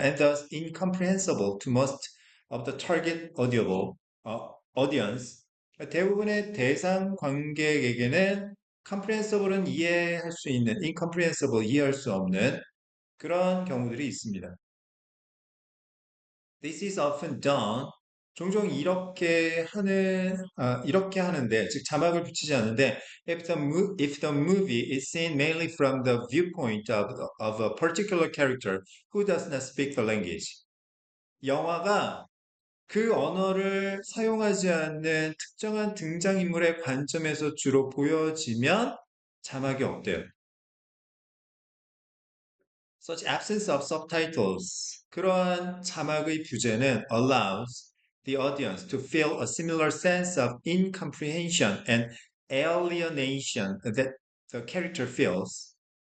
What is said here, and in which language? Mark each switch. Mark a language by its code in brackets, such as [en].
[en] And thus incomprehensible to most of the target audience. [ko] 대부분의 대상 관객에게는 comprehensible은 이해할 수 있는, incomprehensible 이해할 수 없는 그런 경우들이 있습니다. [en] This is often done. [ko] 종종 이렇게 하는데, 즉 자막을 붙이지 않는데, [en] if the movie is seen mainly from the viewpoint of a particular character who does not speak the language. [ko] 영화가 그 언어를 사용하지 않는 특정한 등장인물의 관점에서 주로 보여지면 자막이 없대요. [en] Such absence of subtitles. [ko] 그러한 자막의 부재는 [en] allows the audience to feel a similar sense of incomprehension and alienation that the character feels.